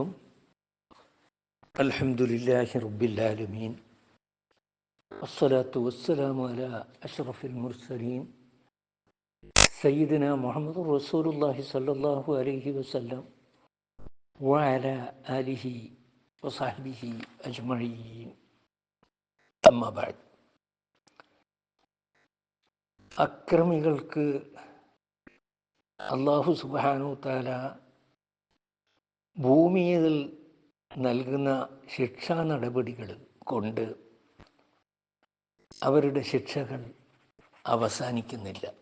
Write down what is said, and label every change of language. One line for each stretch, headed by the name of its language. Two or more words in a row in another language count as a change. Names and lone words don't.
Arabic: الحمد لله رب العالمين، الصلاة والسلام على أشرف المرسلين سيدنا محمد رسول الله صلى الله عليه وسلم وعلى آله وصحبه أجمعين. أما بعد.
Malayalam: അക്രമികൾക്ക്
Arabic: الله سبحانه تعالى
Malayalam: ഭൂമിയിൽ നൽകുന്ന ശിക്ഷാ നടപടികൾ കൊണ്ട് അവരുടെ ശിക്ഷകൾ അവസാനിക്കുന്നില്ല.